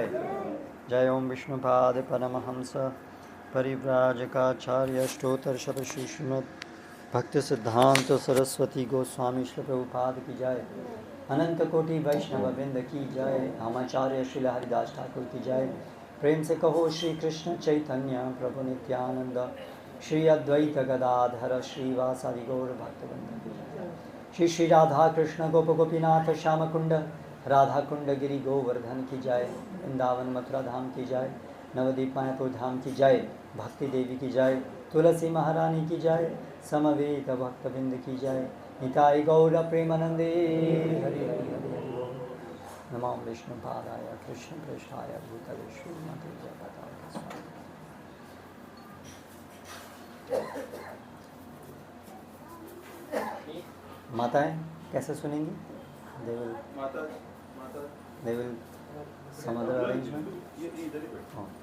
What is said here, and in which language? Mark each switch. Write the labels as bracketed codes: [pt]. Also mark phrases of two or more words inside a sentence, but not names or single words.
[hi] जय ओम विष्णुपाद परमहंस परिव्राजकाचार्य अष्टोत्तर शतशी श्रीमद् भक्ति सिद्धांत सरस्वती गोस्वामी श्री प्रभुपाद की जय। अनंत कोटि वैष्णव वृंद की जय। आचार्य श्री हरिदास ठाकुर की जय। प्रेम से कहो श्री कृष्ण चैतन्य प्रभु नित्यानंद श्री अद्वैत गदाधर श्रीवासादि गौर भक्तवृंद की जय। श्री श्री राधा कृष्ण गोप गोपीनाथ श्याम कुंड राधा कुंड गिरि गोवर्धन की जय। वृंदावन मथुरा धाम की जय। नवदीप मायापुर धाम की जय। भक्ति देवी की जय। तुलसी महारानी की जय। समवेत भक्तबिंद की जय। [bn] নিতাই গৌর প্রেমানন্দে হরি হরি হরি হরি বোল। [sa] नमो विष्णुपादाय कृष्ण प्रेष्ठाय भूतले श्रीमते जगन्नाथ स्वामी। [hi] माताएं कैसे सुनेंगी? [en] They will some other arrangement. Oh.